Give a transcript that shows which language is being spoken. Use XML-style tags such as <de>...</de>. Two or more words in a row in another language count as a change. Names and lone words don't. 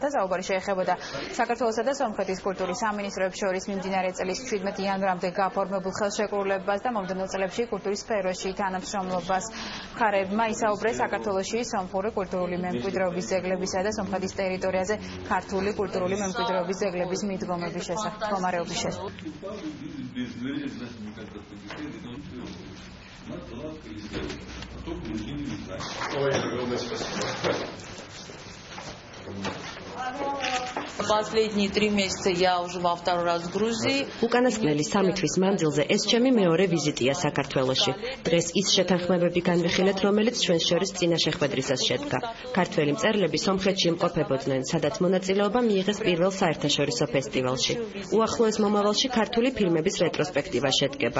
<ka>საუბარი შეეხებოდა საქართველოსა და სომხეთის კულტურის სამინისტროებს შორის მიმდინარე წლის 17 იანვრამდე გაფორმებულ ხელშეკრულებას და მომდევნო წლებში კულტურის სფეროში თანამშრომლობას. მხარეებმა ისაუბრეს საქართველოში სომხური კულტურული მემკვიდრეობის ძეგლებისა და სომხეთის ტერიტორიაზე ქართული კულტურული მემკვიდრეობის ძეგლების მიდგომების მდგომარეობის შესახებ.</ka> <ru>Последние 3 месяца я уже во второй раз в Грузии.</ru> <ka>უკანასკნელი 3 თვის მანძილზე ეს ჩემი მეორე ვიზიტია საქართველოში. დღეს ის შეთანხმებები განვიხილეთ, რომელიც ჩვენს შორის წინა შეხვედრისას შედგა. ქართველი მწერლები სომხეთში იმყოფებოდნენ, სადაც მონაწილეობა მიიღეს პირველ საერთაშორისო ფესტივალში. უახლოეს მომავალში ქართული ფილმების რეტროსპექტივა შედგება.</ka>